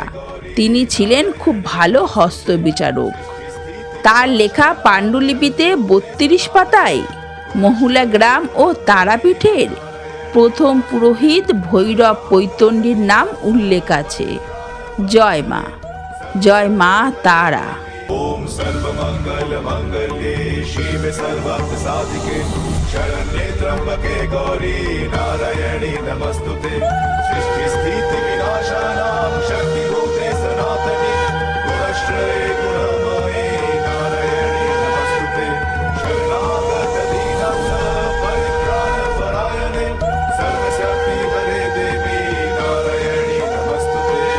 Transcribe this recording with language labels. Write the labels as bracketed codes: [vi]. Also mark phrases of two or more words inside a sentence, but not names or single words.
[bn] তিনি ছিলেন খুব ভালো হস্তবিচারক। তার লেখা পাণ্ডুলিপিতে 32 পাতায় মহুলা গ্রাম ও তারাপীঠের প্রথম পুরোহিত ভৈরব পৈতণ্ডীর নাম উল্লেখ আছে। জয় মা, জয় মা তারা। [sa] ओम सर्वमंगल मंगल्ये शिवे सर्वार्थ साधिके शरण्ये त्र्यंबके गौरी नारायणी नमस्तुते सृष्टि स्थिति विनाशानां शक्तिभूते सनातने गुणश्रये गुणमये नारायणी नमस्तुते शरणागत दीनांश परित्राण परायणे सर्वशक्ति हरे देवी नारायणी नमस्तुते।